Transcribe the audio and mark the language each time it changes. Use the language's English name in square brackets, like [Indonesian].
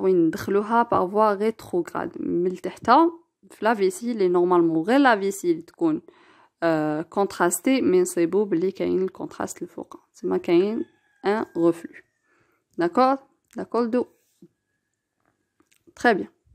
[French] Oui, ندخلوها par voie rétrograde. [Arabic] من التحت في [French] la vessie, [Arabic] les normalement غير la vessie تكون contrastée, [French] mais [Arabic] نصيبو بلي كاين الكونتراست الفوق. تسمى كاين [French] un reflux. D'accord? D'accord do. Très bien.